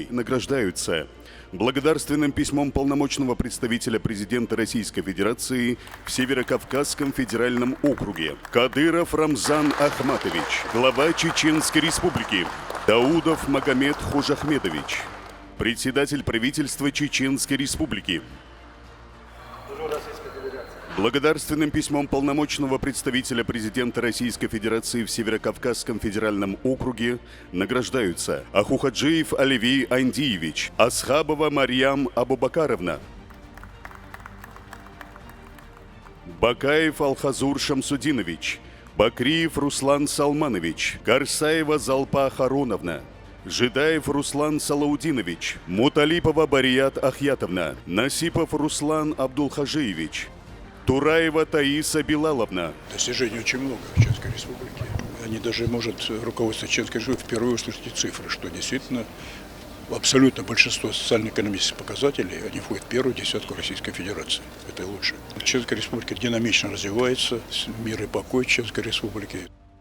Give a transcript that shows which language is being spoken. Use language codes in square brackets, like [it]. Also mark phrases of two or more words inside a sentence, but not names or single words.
[ru] Награждаются благодарственным письмом полномочного представителя президента Российской Федерации в Северокавказском федеральном округе Кадыров Рамзан Ахматович, глава Чеченской Республики Даудов Магомед Хожахмедович, председатель правительства Чеченской Республики. Благодарственным письмом полномочного представителя президента Российской Федерации в Северокавказском федеральном округе награждаются Ахухаджиев Оливий Андиевич, Асхабова Марьям Абубакаровна, Бакаев Алхазур Шамсудинович, Бакриев Руслан Салманович, Гарсаева Залпа Хароновна, Жидаев Руслан Салаудинович, Муталипова Барият Ахьятовна, Насипов Руслан Абдулхажиевич, Тураева Таиса Билаловна. Достижений очень много в Чеченской Республике. Они даже, может, руководство Чеченской Республики впервые услышать эти цифры, что действительно абсолютно большинство социально-экономических показателей, они входят в первую десятку Российской Федерации. Это лучше. Чеченская Республика динамично развивается, мир и покой Чеченской Республики.